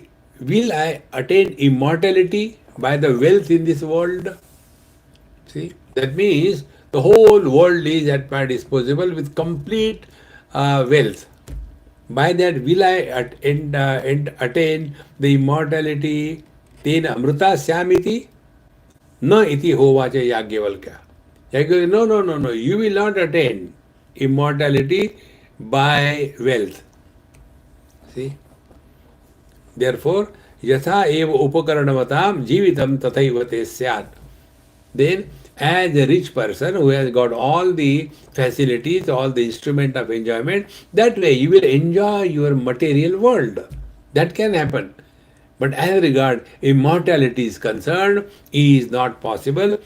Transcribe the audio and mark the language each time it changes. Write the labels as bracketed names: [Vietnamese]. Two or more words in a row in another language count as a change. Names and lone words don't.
[English] Will I attain immortality by the wealth in this world? See, that means the whole world is at my disposal with complete wealth. By that, will I attain the immortality? [Sanskrit] तेन अमृता स्यामिति? न इति होवाच याज्ञवल्क्य. [English] Yagyavalkya, no, no, no, no. You will not attain immortality by wealth. See? Therefore, [Sanskrit] यथा एव उपकरणवताम् जीवितम् तथैव ते स्यात्. [English] Then, as a rich person who has got all the facilities, all the instrument of enjoyment, that way you will enjoy your material world. That can happen. But as regard immortality is concerned, is not possible.